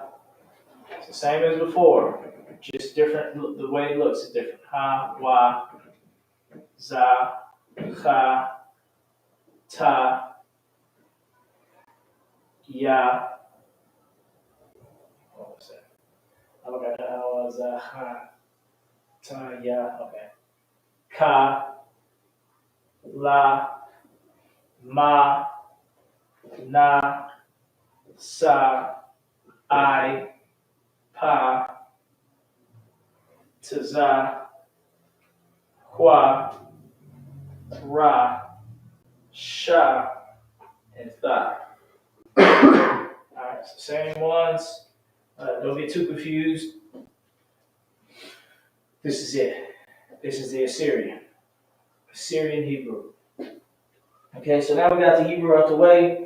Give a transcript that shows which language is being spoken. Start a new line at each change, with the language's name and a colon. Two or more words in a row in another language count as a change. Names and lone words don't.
English: It's the same as before, just different. The way it looks is different. Ha, Wa, Za, Cha, Ta, Ya. What was that? I look at how was Ha, Ta, Ya. Okay. Ka, La, Ma, Na, Sa, I, Pa, Taza, Hua, Ra, Sha, and Tha. Alright, it's the same ones. Don't get too confused. This is it. This is the Assyrian Hebrew. Okay, so now we got the Hebrew out the way.